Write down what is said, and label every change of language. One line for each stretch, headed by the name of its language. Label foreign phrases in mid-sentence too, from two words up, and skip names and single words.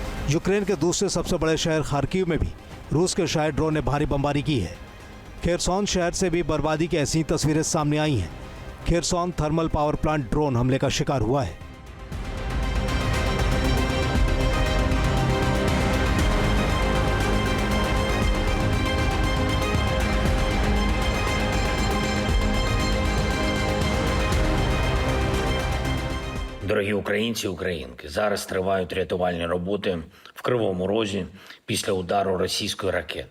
Hindi: यूक्रेन के दूसरे सबसे बड़े शहर खार्किव में भी रूस के शायद ड्रोन ने भारी बमबारी की है। खेरसोन शहर से भी बर्बादी की ऐसी तस्वीरें सामने आई हैं। खेरसोन थर्मल पावर प्लांट ड्रोन हमले का शिकार हुआ है।
Ukrainian: Дорогі українці, українки, зараз тривають рятувальні роботи в Кривому Розі після удару російської ракети.